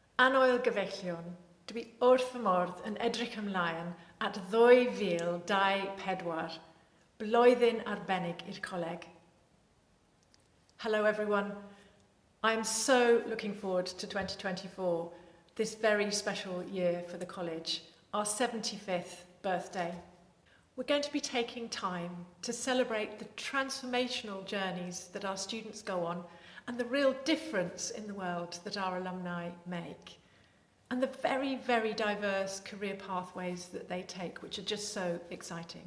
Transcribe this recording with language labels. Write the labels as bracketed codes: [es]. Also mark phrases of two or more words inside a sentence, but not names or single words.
[cy] Anwyl gyfellion, dwi wrth fy modd yn edrych ymlaen at 2024, blwyddyn arbennig i'r coleg. [en] Hello everyone, I'm so looking forward to 2024, this very special year for the college, our 75th birthday. We're going to be taking time to celebrate the transformational journeys that our students go on and the real difference in the world that our alumni make, and the very, very diverse career pathways that they take, which are just so exciting.